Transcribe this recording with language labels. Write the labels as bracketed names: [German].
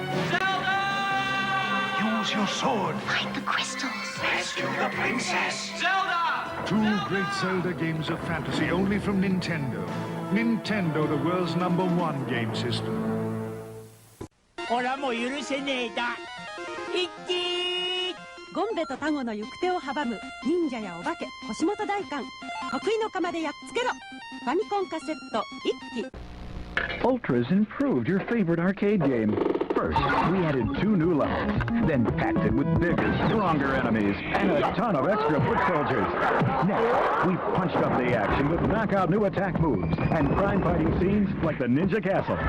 [English] Zelda! Use your sword. Find the crystals. Rescue the princess. Zelda! Two great Zelda games of fantasy only from Nintendo. Nintendo, the world's #1 game system. [Japanese] 俺はもう許せねえだ。一気ゴンベとタゴの行く手を阻む忍者やお化け腰元大官得意の釜でやっつけろ。ファミコンカセット一気。 [English] Ultra's improved your favorite arcade game. First, we added 2 new levels, then packed it with bigger, stronger enemies, and a ton of extra foot soldiers. Next, we punched up the action with knockout new attack moves and crime-fighting scenes like the Ninja Castle.